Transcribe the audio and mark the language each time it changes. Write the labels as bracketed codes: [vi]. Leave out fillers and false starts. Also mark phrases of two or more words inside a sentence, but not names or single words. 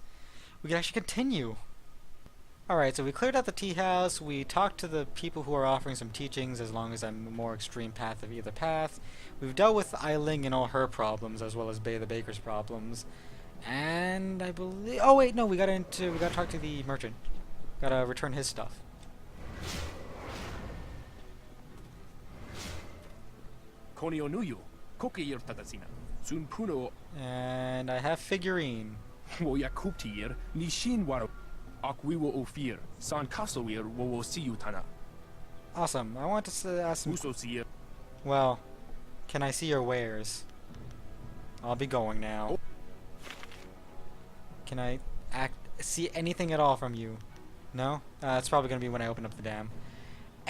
[en] We can actually continue. Alright, so we cleared out the tea house, we talked to the people who are offering some teachings as long as I'm a more extreme path of either path. We've dealt with Eiling and all her problems as well as Bay the Baker's problems. And I believe... oh wait, no, we gotta talk to the merchant. Gotta return his stuff. Konionuyu, kokir tatasina. Sun puno And I have figurine. woyakuptir, nishin waro. Akwiwo ofir, san kasowir wo siyutana. Awesome. I want to ask some... Uso siya. well, can I see your wares? I'll be going now. Can I see anything at all from you? No? It's probably going to be when I open up the dam.